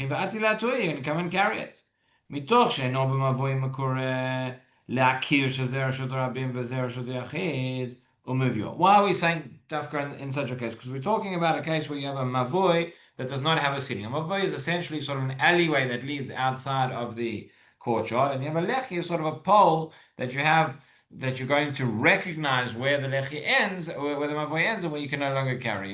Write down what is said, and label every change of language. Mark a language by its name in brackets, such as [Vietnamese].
[English] You're going to come and carry it. [Hebrew] מתוך שאינו במבוי מקורה להכיר שזה רשות הרבים וזה רשות היחיד ומביאו. [English] Why are we saying dafka in such a case? Because we're talking about a case where you have a mavoi that does not have a ceiling. A mavoi is essentially sort of an alleyway that leads outside of the courtyard, and you have a lechi, sort of a pole that you have that you're going to recognize where the lechi ends, or where the mavoi ends, and where you can no longer carry.